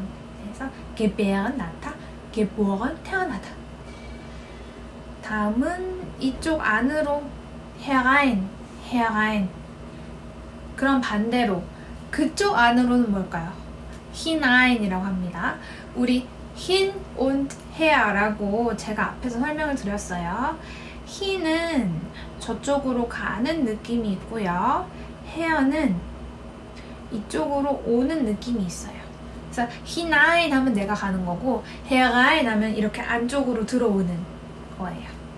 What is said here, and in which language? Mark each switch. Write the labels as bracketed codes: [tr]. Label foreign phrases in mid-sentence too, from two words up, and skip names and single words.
[ko] 그래서 gebären 낳다, geboren 태어나다. 다음은 이쪽 안으로 herein. 그럼 반대로 그쪽 안으로는 뭘까요? hinein이라고 합니다. 우리 [de] hin und her [ko] 라고 제가 앞에서 설명을 드렸어요. hin은 저쪽으로 가는 느낌이 있고요. her는 이쪽으로 오는 느낌이 있어요. 그래서 hinein 하면 내가 가는 거고 herein 하면 이렇게 안쪽으로 들어오는 거예요.